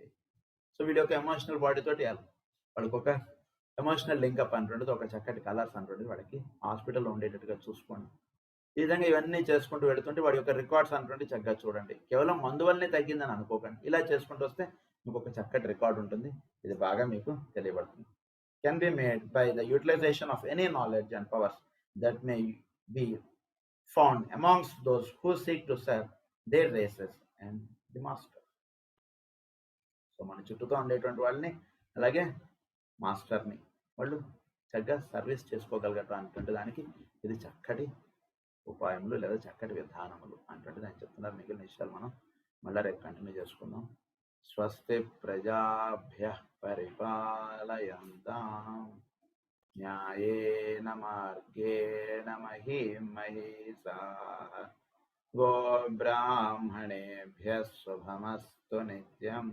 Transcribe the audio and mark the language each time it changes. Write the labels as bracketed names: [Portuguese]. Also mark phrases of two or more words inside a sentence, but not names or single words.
[Telugu] సో వీడి యొక్క ఎమోషనల్ బాడీతో వాడికి ఒక [English] emotional linkup [Telugu] అంటుండేది, ఒక చక్కటి కలర్స్ అంటుండేది వాడికి హాస్పిటల్లో ఉండేటట్టుగా చూసుకోండి. ఈ విధంగా ఇవన్నీ చేసుకుంటూ వెళుతుంటే వాడి యొక్క రికార్డ్స్ అంటుంటే చక్కగా చూడండి. కేవలం మందు వల్లనే తగ్గిందని అనుకోకండి, ఇలా చేసుకుంటూ వస్తే మీకు ఒక చక్కటి రికార్డ్ ఉంటుంది. ఇది బాగా మీకు తెలియబడుతుంది. [English] Can be made by the utilization of any knowledge and powers that may be found amongst those who seek to serve their races and the Master. [Telugu] సో మన చుట్టూతో ఉండేటువంటి వాళ్ళని అలాగే మాస్టర్ని వాళ్ళు చక్కగా సర్వీస్ చేసుకోగలగటం అనేటువంటి దానికి ఇది చక్కటి ఉపాయములు లేదా చక్కటి విధానములు అంటే దాన్ని చెప్తున్నారు. మిగిలిన విషయాలు మనం మళ్ళీ రేపు కంటిన్యూ చేసుకుందాం. [Sanskrit] స్వస్తి ప్రజాభ్య పరిపాలయంతాం న్యాయేన మార్గేణ మహీం మహీసాః గోబ్రాహ్మణేభ్యః శుభమస్తు నిత్యం.